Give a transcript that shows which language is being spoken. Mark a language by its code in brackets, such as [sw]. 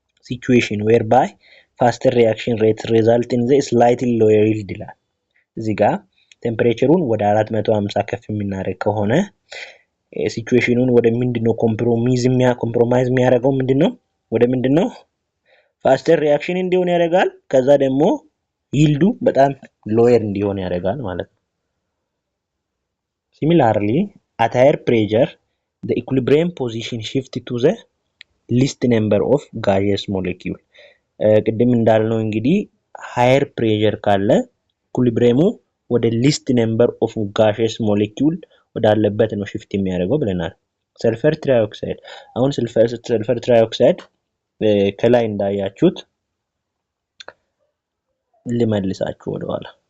[en] situation whereby faster reaction rates result in the slightly lower yield [am] ይላል። እዚህ ጋር ቴምፕሬቸሩን ወደ 450 ከፍ የምናደርግ ከሆነ ሲቹዌሽኑን ወደ ምንድነው ኮምፕሮማይዝ የሚያደርገው ምንድነው? ወደ ምንድነው? ፋስተር ሪአክሽን እንዲሆን ያደርጋል። ከዛ ደግሞ ይልዱ በጣም ሎየር እንዲሆን ያደርጋል ማለት ነው። [en] Similarly, at higher pressure, the equilibrium position shifts to the least number of gaseous molecule. [am] ቅድም እንዳልነው እንግዲህ ሃየር ፕሬሸር ካለ ኢኩሊብሪየሙ ወደ ሊስት ነምበር ኦፍ ጋሼስ ሞሌኪውል ወዳለበት ነው ሽፍት የሚያደርገው ብለናል። ሰልፈር ትራይኦክሳይድ አሁን ሰልፈር ትራይኦክሳይድ ከላይ እንዳያችሁት ልመልሳችሁ ወደኋላ